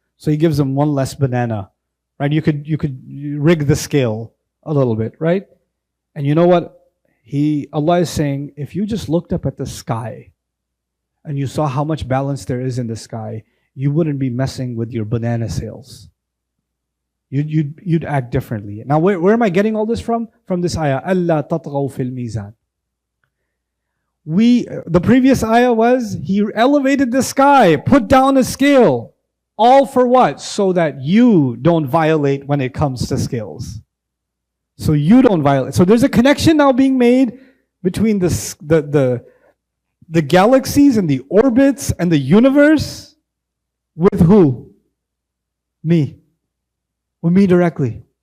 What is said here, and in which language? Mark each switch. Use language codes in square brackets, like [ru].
[en] So he gives him one less banana, right? You could rig the scale a little bit, right? And you know what? Allah is saying, if you just looked up at the sky and you saw how much balance there is in the sky, you wouldn't be messing with your banana sales. You'd act differently. Now, where am I getting all this from? From this ayah, [ar] أَلَّا تَطْغَوْا فِي الْمِيزَانِ. [en] The previous ayah was, He elevated the sky, put down a scale. All for what? So that you don't violate when it comes to scales. So you don't violate. So there's a connection now being made between the galaxies and the orbits and the universe with who? Me. With me directly.